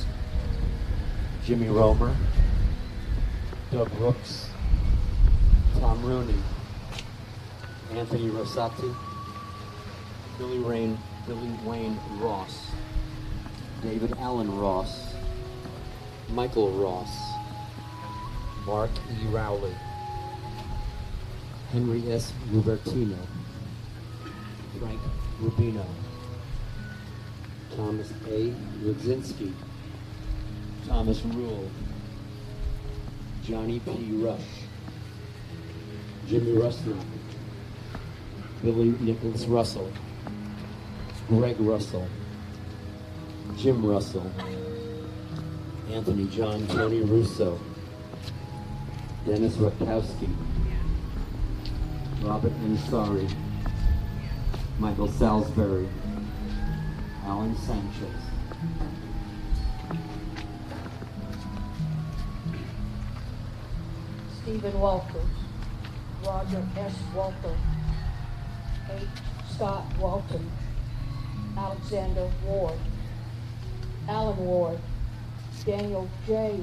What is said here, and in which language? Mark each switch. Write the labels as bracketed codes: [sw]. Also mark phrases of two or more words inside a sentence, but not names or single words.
[en] Jimmy Romer, Doug Brooks, Tom Rooney, Anthony Rosati, Billy Wayne Ross, David Allen Ross, Michael Ross, Mark E. Rowley, Henry S. Rubertino, Frank Rubino, Thomas A. Rudzinski, Thomas Rule, Johnny P. Rush, Jimmy Russell, Billy Nicholas Russell, Greg Russell, Jim Russell, Anthony John Tony Russo, Dennis Rutkowski, Robert Ansari, Michael Salisbury, Alan Sanchez. Stephen Walters, Roger S. Walter, H. Scott Walton, Alexander Ward, Alan Ward, Daniel J.